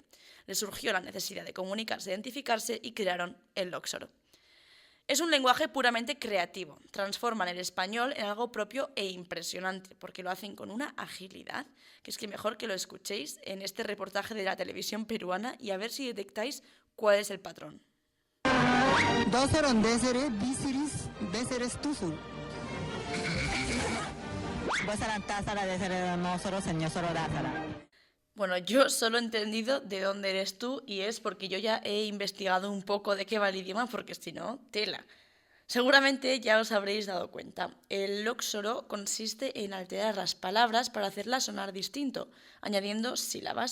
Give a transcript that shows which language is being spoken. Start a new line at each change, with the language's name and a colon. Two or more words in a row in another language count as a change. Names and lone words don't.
Spanish: Les surgió la necesidad de comunicarse, identificarse y crearon el lóxoro. Es un lenguaje puramente creativo. Transforman el español en algo propio e impresionante, porque lo hacen con una agilidad, que es que mejor que lo escuchéis en este reportaje de la televisión peruana y a ver si detectáis cuál es el patrón. Doseron desere bisiris deseres tusul. Bosaran tasara desere no soro señor soro dasara. Bueno, yo solo he entendido de dónde eres tú y es porque yo ya he investigado un poco de qué va el idioma, porque si no, tela. Seguramente ya os habréis dado cuenta. El lóxoro consiste en alterar las palabras para hacerlas sonar distinto, añadiendo sílabas.